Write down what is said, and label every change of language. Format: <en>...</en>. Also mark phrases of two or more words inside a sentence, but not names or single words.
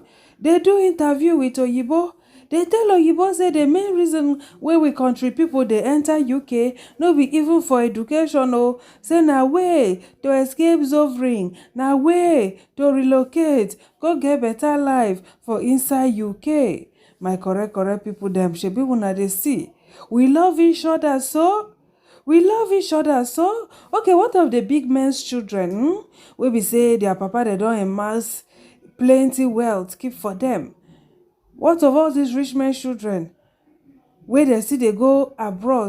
<pcm>They do interview with Oyibo. They tell Oyibo say the main reason why we country people they enter UK no be even for education o. Say na way to escape suffering, na way to relocate, go get better life for inside UK. My correct people them shebi una dey see. We love each other so. We love each other so. Okay, what of the big men's children? We be say their papa they don't amass plenty wealth keep for them. What of all these rich men's children? Where they see they go abroad.</pcm>